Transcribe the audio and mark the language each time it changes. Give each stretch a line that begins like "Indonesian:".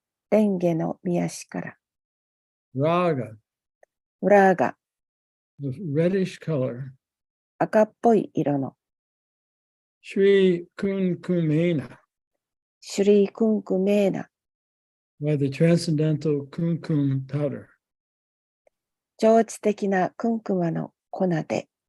Japanese: レンゲの御足から
Sanskrit: Raga, ウラーガ
English: the reddish color.
Japanese: 赤っぽい色の
Sanskrit: Shri Kunkumena, シュリークンクメーナ
English: by the transcendental kumkum powder.
Japanese: 超知的なクンクマの粉で